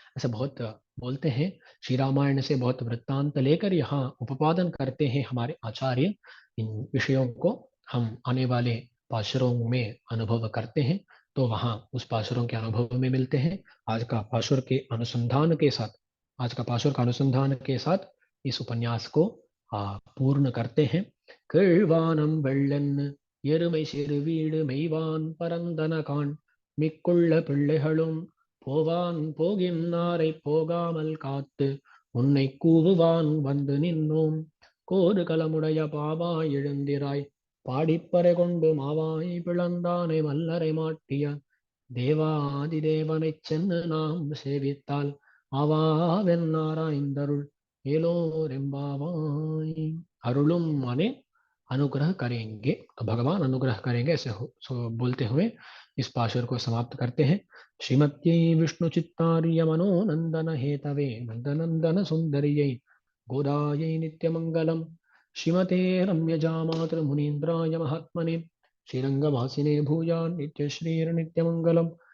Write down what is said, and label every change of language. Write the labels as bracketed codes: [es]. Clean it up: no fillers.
[hi] ऐसे बहुत बोलते हैं, श्री रामायण से बहुत वृत्तांत लेकर यहाँ उपादन करते हैं हमारे आचार्य। इन विषयों को हम आने वाले पाशुरों में अनुभव करते हैं, तो वहाँ उस पाशुरों के अनुभव में मिलते हैं। आज का पाशुर के अनुसंधान के साथ, आज का पाशुर का अनुसंधान के साथ इस उपन्यास को पूर्ण करते हैं। [ta] கேழ்வானம் வெள்ளன் எருமை சிறு வீடு மெய்வான் பரந்தன காண் மிக்குள்ள பிள்ளைகளும் போவான் போகின்னாரை போகாமல் காத்து உன்னை கூவுவான் வந்து நின்னோம் கோடு கலமுடைய பாவாய் எழுந்திராய் பாடிப்பறை கொண்டு மாவாய் பிளந்தானை மல்லரை மாட்டிய தேவாதிதேவனைச் சென்று நாம் சேவித்தால் ஆவாவென்னாராய்ந்தருள் ஏலோரெம்பாவாய்। [hi] अरुलुम माने अनुग्रह करेंगे, तो भगवान अनुग्रह करेंगे, ऐसे बोलते हुए इस पाशुर को समाप्त करते हैं। [sa] श्रीमती विष्णु चित्तार्य मनोनंदन हेतवे नंदनंदन सुंदरियै गोदायै नित्यमंगलम, श्रीमते रम्यजामातृ मुनीन्द्राय महात्मने श्रीरंगवासिने भूया नित्य श्रीर नित्यमंगलम।